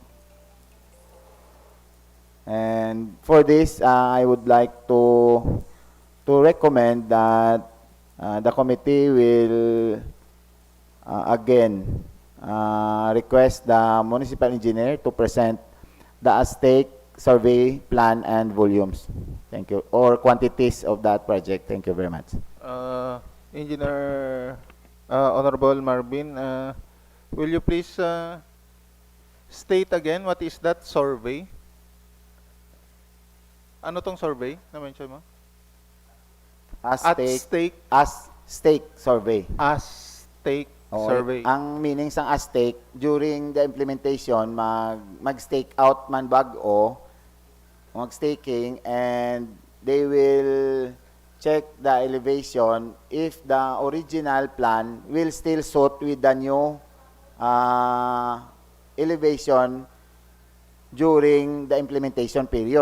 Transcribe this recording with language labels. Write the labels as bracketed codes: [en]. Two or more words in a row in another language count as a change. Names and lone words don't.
[en] And for this, I would like to recommend that the committee will again request the municipal engineer to present the as-stake survey plan and volumes. Thank you. Or quantities of that project. Thank you very much. Engineer Honorable Marvin, will you please state again what is that survey? [tl] Ano tong survey na mention mo? [en] At stake As stake survey. as stake [tl] Oo, [en] survey. [hil] ang meaning sang [en] as stake, during the implementation, [hil] mag-stake out man bag-o, [en] mag-staking, and they will check the elevation if the original plan will still suit with the new elevation during the implementation period.